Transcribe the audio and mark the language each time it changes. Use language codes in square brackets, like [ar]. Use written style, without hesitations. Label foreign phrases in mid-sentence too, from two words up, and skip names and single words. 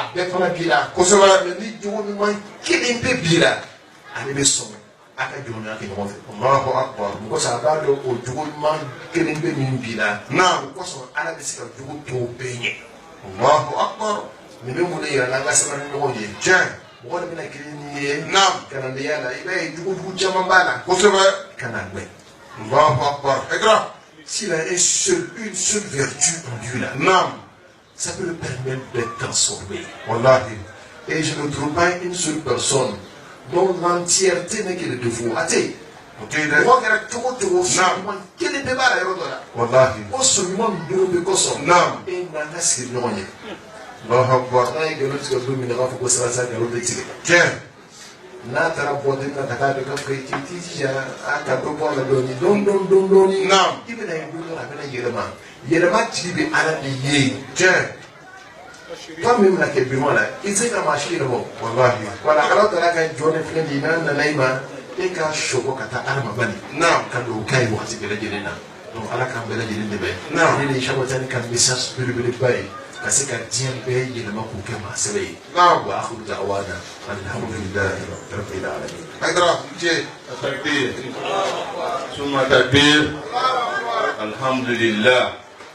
[bm] bɛɛ fana b'i la kosɛbɛ mɛ ni jogo ɲuman kelen bɛ b'i la ale bɛ sɔn a ka jɔnya kɛ ɲɔgɔn fɛ [ar] الله أكبر [bm] o kosɔn a b'a dɔn o jogo ɲuman kelen bɛ min b'i la o kosɔn ala bɛ se ka jogo tɔw bɛɛ ɲɛ [ar] الله أكبر [bm] nin bɛ mun de yira n'an ka sabali ɲɔgɔn ye tiɲɛ mɔgɔ de bɛna kelen n'i ye kalandenya la i b'a ye jogo jugu caman b'a la kosɛbɛ ka na gbɛ [ar] الله أكبر [bm] ekra. [fr] S'il a une seule vertu en Dieu là, ça peut le permettre d'être transformé. Wallahi. Et je ne trouve pas une seule personne dont l'entièreté n'est que le défaut. Athée. Wallahi. [bm] N'a taara bɔ den na ka taa dɔ ka fɛ k'i jija a ka dɔ bɔ a la dɔɔni dɔɔni i bɛna ye don dɔ la a bɛna yɛlɛma tigi bɛ ala de ye tiɲɛ tɔ min bɛna kɛ biman la i tɛ se ka maa si yɛlɛma walahi wala ala taara ka jɔ ne filɛ nin ye n'a nana i ma e ka sɔgɔ ka taa adama bani ka don k'a ye waati bɛɛ lajɛlen na donc ala k'an bɛɛ lajɛlen dɛmɛ ne de ye Cheikh Ahmed Tidiane ka message belebeleba ye ka se ka diɲɛ bɛɛ yɛlɛma k'o kɛ maa sɛbɛ ye [ar] وآخر دعوانا الحمد لله رب العالمين Haidara je تكبير ثم تكبير الحمد لله